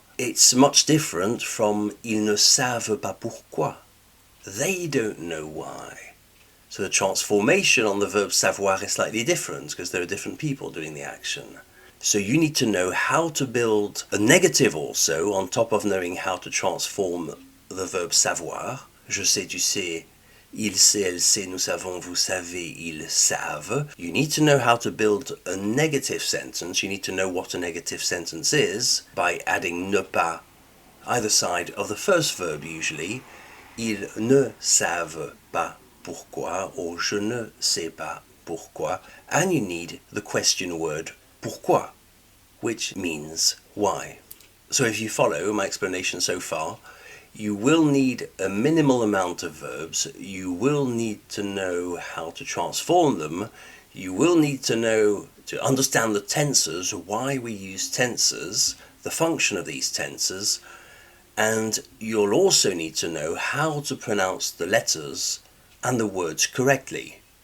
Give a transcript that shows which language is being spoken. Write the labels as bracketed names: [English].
[French] It's much different from ils ne savent pas pourquoi. [English] They don't know why. So the transformation on the verb savoir is slightly different because there are different people doing the action. So you need to know how to build a negative also on top of knowing how to transform the verb savoir. [French] Je sais, tu sais, il sait, elle sait, nous savons, vous savez, ils savent. [English] You need to know how to build a negative sentence. You need to know what a negative sentence is by adding ne pas either side of the first verb usually. [French] Ils ne savent pas pourquoi, or je ne sais pas pourquoi. [English] And you need the question word pourquoi, which means why. So if you follow my explanation so far, you will need a minimal amount of verbs, you will need to know how to transform them, you will need to know, to understand the tenses, why we use tenses, the function of these tenses, and you'll also need to know how to pronounce the letters and the words correctly.